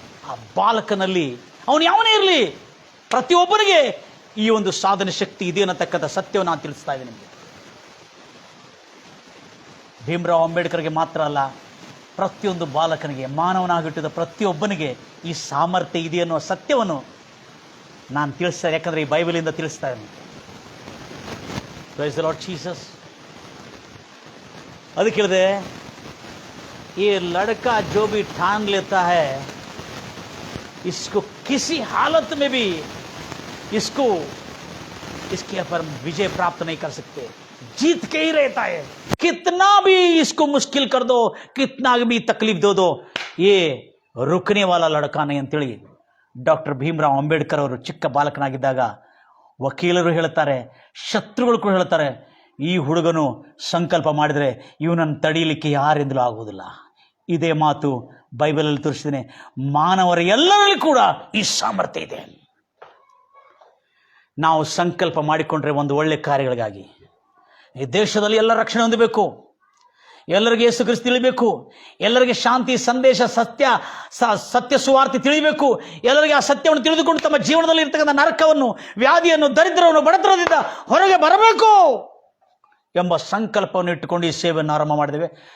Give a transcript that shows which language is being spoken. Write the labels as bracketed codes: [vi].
[kn] ಆ ಬಾಲಕನಲ್ಲಿ ಅವನು ಯಾವನೇ ಇರಲಿ, ಪ್ರತಿಯೊಬ್ಬರಿಗೆ ಈ ಒಂದು ಸಾಧನೆ ಶಕ್ತಿ ಇದೆ ಅನ್ನತಕ್ಕಂಥ ಸತ್ಯವನ್ನು ನಾನು ತಿಳಿಸ್ತಾ ಇದ್ದೀನಿ ನಿಮಗೆ. ಭೀಮರಾವ್ ಅಂಬೇಡ್ಕರ್ಗೆ ಮಾತ್ರ ಅಲ್ಲ, ಪ್ರತಿಯೊಂದು ಬಾಲಕನಿಗೆ, ಮಾನವನಾಗಿಟ್ಟಿದ್ದ ಪ್ರತಿಯೊಬ್ಬನಿಗೆ ಈ ಸಾಮರ್ಥ್ಯ ಇದೆ ಅನ್ನುವ ಸತ್ಯವನ್ನು ನಾನು ತಿಳಿಸ್ತಾ, ಯಾಕಂದರೆ ಈ ಬೈಬಲಿಂದ ತಿಳಿಸ್ತಾ ಇದ್ದೀನಿ. [en] Praise the lord Jesus. [kn] ಅದಕ್ಕೆ ಹೇಳಿದೆ, ಈ [hi] ಲड़का जो भी ठान लेता है इसको किसी हालत में भी इसके पर विजय प्राप्त नहीं कर सकते, जीत के ही रहता है, कितना भी इसको मुश्किल कर दो, कितना भी तकलीफ दो ये रुकने वाला लड़का नहीं [kn] ಅಂತೇಳಿ ಡಾಕ್ಟರ್ ಭೀಮರಾವ್ ಅಂಬೇಡ್ಕರ್ ಅವರು ಚಿಕ್ಕ ಬಾಲಕನಾಗಿದ್ದಾಗ ವಕೀಲರು ಹೇಳ್ತಾರೆ, ಶತ್ರುಗಳು ಕೂಡ ಹೇಳ್ತಾರೆ, ಈ ಹುಡುಗನು ಸಂಕಲ್ಪ ಮಾಡಿದರೆ ಇವನನ್ನು ತಡೀಲಿಕ್ಕೆ ಯಾರಿಂದಲೂ ಆಗುವುದಿಲ್ಲ. ಇದೇ ಮಾತು ಬೈಬಲಲ್ಲಿ ತೋರಿಸಿದ್ದೇನೆ. ಮಾನವರ ಎಲ್ಲರಲ್ಲಿ ಕೂಡ ಈ ಸಾಮರ್ಥ್ಯ ಇದೆ. ನಾವು ಸಂಕಲ್ಪ ಮಾಡಿಕೊಂಡ್ರೆ ಒಂದು ಒಳ್ಳೆ ಕಾರ್ಯಗಳಿಗಾಗಿ, ಈ ದೇಶದಲ್ಲಿ ಎಲ್ಲ ರಕ್ಷಣೆ ಹೊಂದಬೇಕು, ಎಲ್ಲರಿಗೆ ಯೇಸು ಕ್ರಿಸ್ತ ತಿಳಿಬೇಕು, ಎಲ್ಲರಿಗೆ ಶಾಂತಿ ಸಂದೇಶ, ಸತ್ಯ ಸುವಾರ್ತೆ ತಿಳಿಬೇಕು, ಎಲ್ಲರಿಗೆ ಆ ಸತ್ಯವನ್ನು ತಿಳಿದುಕೊಂಡು ತಮ್ಮ ಜೀವನದಲ್ಲಿ ಇರ್ತಕ್ಕಂಥ ನರಕವನ್ನು, ವ್ಯಾಧಿಯನ್ನು, ದರಿದ್ರವನ್ನು, ಬಡತನದಿಂದ ಹೊರಗೆ ಬರಬೇಕು ಎಂಬ ಸಂಕಲ್ಪವನ್ನು ಇಟ್ಟುಕೊಂಡು ಈ ಸೇವೆಯನ್ನು ಆರಂಭ ಮಾಡಿದ್ದೇವೆ.